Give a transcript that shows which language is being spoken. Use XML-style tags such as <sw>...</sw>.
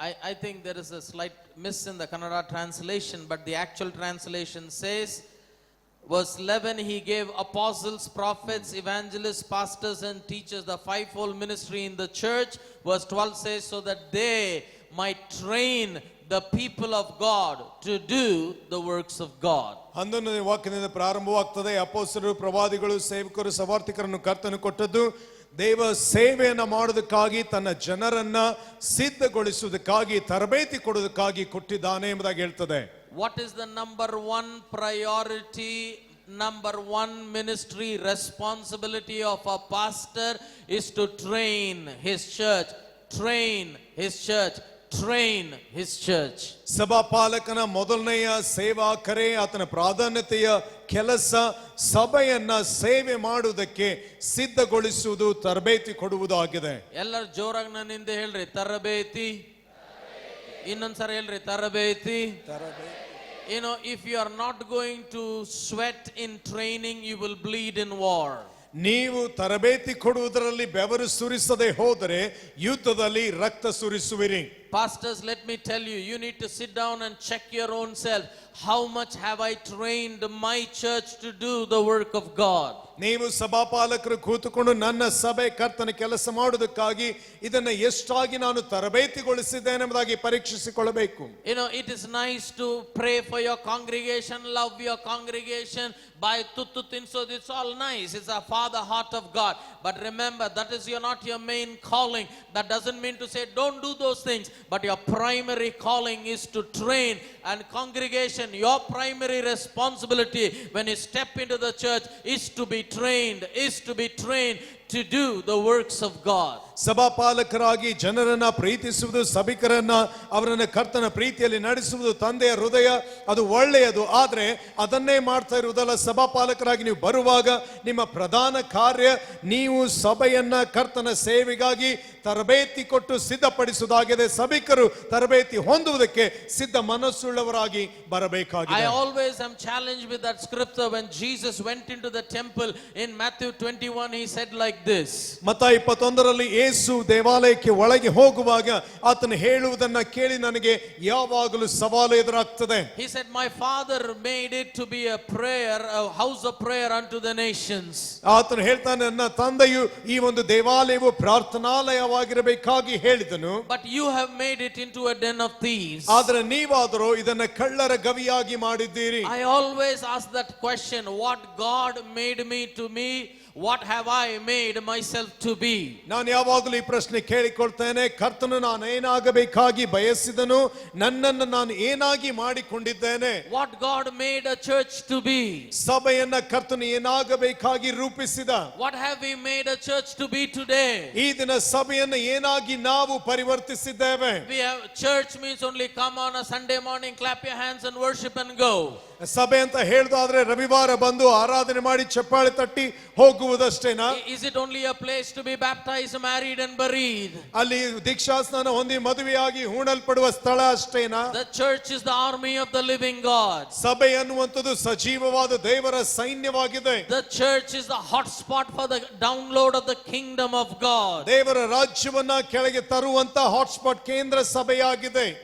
<en>I think there is a slight miss in the Kannada translation, but the actual translation says, verse 11, he gave apostles, prophets, evangelists, pastors and teachers, the fivefold ministry in the church. Verse 12 says, so that they might train the people of God to do the works of God.</en> <kn>11ನೇ ವಾಕ್ಯದಿಂದ ಪ್ರಾರಂಭವಾಗ್ತದೆ. ಅಪೊಸ್ತಲರು, ಪ್ರವಾದಿಗಳು, ಸೇವಕರು, ಸವಾರ್ಥಿಕರನ್ನು ಕರ್ತನು ಕೊಟ್ಟದ್ದು ದೇವ ಸೇವೆಯನ್ನ ಮಾಡೋದಕ್ಕಾಗಿ, ತನ್ನ ಜನರನ್ನ ಸಿದ್ಧಗೊಳಿಸುವುದಕ್ಕಾಗಿ, ತರಬೇತಿ ಕೊಡೋದಕ್ಕಾಗಿ ಕೊಟ್ಟಿದ್ದಾನೆ ಎಂಬುದಾಗಿ ಹೇಳ್ತದೆ.</kn> <en>What is the number one priority, number one ministry responsibility of a pastor is to train his church, train his church, train his church.</en> <kn>ಸಭಾಪಾಲಕನ ಮೊದಲನೆಯ ಸೇವಾ ಕರೆ, ಆತನ ಪ್ರಾಧಾನ್ಯತೆಯ ಕೆಲಸ ಸಭೆಯನ್ನ ಸೇವೆ ಮಾಡುವುದಕ್ಕೆ ಸಿದ್ಧಗೊಳಿಸುವುದು, ತರಬೇತಿ ಕೊಡುವುದು ಆಗಿದೆ. ಎಲ್ಲರೂ ಜೋರಾಗಿ ನನ್ನಿಂದ ಹೇಳ್ರಿ, ತರಬೇತಿ. ಇನ್ನೊಂದ್ಸರಿ ಹೇಳ್ರಿ, ತರಬೇತಿ.</kn> <en>You know, if you are not going to sweat in training, you will bleed in war.</en> <kn>ನೀವು ತರಬೇತಿ ಕೊಡುವುದರಲ್ಲಿ ಬೆವರು ಸುರಿಸದೆ ಹೋದರೆ ಯುದ್ಧದಲ್ಲಿ ರಕ್ತ ಸುರಿಸುವಿರಿ.</kn> <en>Pastors, let me tell you, you need to sit down and check your own self. How much have I trained my church to do the work of God?</en> <kn>ನೀವು ಸಭಾಪಾಲಕರು ಕೂತುಕೊಂಡು ನನ್ನ ಸಭೆ ಕರ್ತನ ಕೆಲಸ ಮಾಡುವುದಕ್ಕಾಗಿ ಇದನ್ನ ಎಷ್ಟಾಗಿ ನಾನು ತರಬೇತಿಗೊಳಿಸಿದ್ದೇನೆ ಎಂಬುದಾಗಿ ಪರೀಕ್ಷಿಸಿಕೊಳ್ಳಬೇಕು.</kn> <en>You know, it is nice to pray for your congregation, love your congregation, buy</en> <kn>tuttu tinso,</kn> <en>it's all nice. It's a father heart of God. But remember, that is not your main calling. That doesn't mean to say don't do those things. But your primary calling is to train. And congregation, your primary responsibility when you step into the church is to be trained, to do the works of God.</en> <kn>ಸಭಾಪಾಲಕರಾಗಿ ಜನರನ್ನ ಪ್ರೀತಿಸುವುದು, ಸಭಿಕರನ್ನ ಅವರನ್ನ ಕರ್ತನ ಪ್ರೀತಿಯಲ್ಲಿ ನಡೆಸುವುದು ತಂದೆಯ ಹೃದಯ, ಅದು ಒಳ್ಳೆಯದು. ಆದ್ರೆ ಅದನ್ನೇ ಮಾಡ್ತಾ ಇರುವುದಲ್ಲ. ಸಭಾಪಾಲಕರಾಗಿ ನೀವು ಬರುವಾಗ ನಿಮ್ಮ ಪ್ರಧಾನ ಕಾರ್ಯ ನೀವು ಸಭೆಯನ್ನ ಕರ್ತನ ಸೇವೆಗಾಗಿ ತರಬೇತಿ ಕೊಟ್ಟು ಸಿದ್ಧಪಡಿಸುವುದಾಗಿದೆ. ಸಭಿಕರು ತರಬೇತಿ ಹೊಂದುವುದಕ್ಕೆ ಸಿದ್ಧ ಮನಸ್ಸುಳ್ಳವರಾಗಿ ಬರಬೇಕಾಗಿದೆ.</kn> <en>I always am challenged with that scripture when Jesus went into the temple in Matthew 21. He said like this.</en> <kn>ಮತ್ತಾಯ 21ರಲ್ಲಿ ಯೇಸು ದೇವಾಲಯಕ್ಕೆ ಒಳಗೆ ಹೋಗುವಾಗ ಆತನು ಹೇಳುವುದನ್ನ ಕೇಳಿ ನನಗೆ ಯಾವಾಗಲೂ ಸವಾಲು ಎದುರಾಗ್ತದೆ.</kn> <en>He said, my father made it to be a prayer, a house of prayer unto the nations.</en> <kn>ಆತನು ಹೇಳ್ತಾನೆ, ನನ್ನ ತಂದೆಯು ಈ ಒಂದು ದೇವಾಲಯವು ಪ್ರಾರ್ಥನಾಲಯವಾಗಿರಬೇಕಾಗಿ ಹೇಳಿದನು.</kn> <en>But you have made it into a den of thieves.</en> <kn>ಆದ್ರೆ ನೀವಾದರೂ ಇದನ್ನ ಕಳ್ಳರ ಗವಿಯಾಗಿ ಮಾಡಿದ್ದೀರಿ.</kn> <en>I always ask that question, what God made me to me, what have I made myself to be?</en> <kn>ನಾನು ಯಾವಾಗಲೂ ಈ ಪ್ರಶ್ನೆ ಕೇಳಿಕೊಳ್ತೇನೆ, ಕರ್ತನು ನಾನು ಏನಾಗಬೇಕಾಗಿ ಬಯಸಿದನು, ನನ್ನನ್ನು ನಾನು ಏನಾಗಿ ಮಾಡಿಕೊಂಡಿದ್ದೇನೆ?</kn> <en>What God made a church to be?</en> <kn>ಸಭೆಯನ್ನ ಕರ್ತನು ಏನಾಗಬೇಕಾಗಿ ರೂಪಿಸಿದ?</kn> <en>What have we made a church to be today?</en> <kn>ಈ ದಿನ ಸಭೆಯನ್ನು ಏನಾಗಿ ನಾವು ಪರಿವರ್ತಿಸಿದ್ದೇವೆ?</kn> <en>We have church means only come on a Sunday morning, clap your hands and worship and go.</en> <kn>ಸಭೆ ಅಂತ ಹೇಳುದಾದ್ರೆ ರವಿವಾರ ಬಂದು ಆರಾಧನೆ ಮಾಡಿ ಚಪ್ಪಾಳೆ ತಟ್ಟಿ ಹೋಗುವುದಷ್ಟೇನಾ?</kn> <en>Is it only a place to be baptized, married and buried?</en> <kn>ಅಲ್ಲಿ ದೀಕ್ಷಾಸ್ನಾನ ಹೊಂದಿ ಮದುವೆಯಾಗಿ ಹೂಣಲ್ಪಡುವ ಸ್ಥಳ ಅಷ್ಟೇನಾ?</kn> <en>The church is the army of the living God.</en> <kn>ಸಭೆ ಅನ್ನುವಂಥದ್ದು ಸಜೀವವಾದ ದೇವರ ಸೈನ್ಯವಾಗಿದೆ.</kn> <en>The church is the hotspot for the download of the kingdom of God.</en> <kn>ದೇವರ ರಾಜ್ಯ ರಾಜ್ಯವನ್ನ ಕೆಳಗೆ ತರುವಂತ ಹಾಟ್ಸ್ಪಾಟ್ ಕೇಂದ್ರ ಸಭೆಯಾಗಿದೆ.</kn>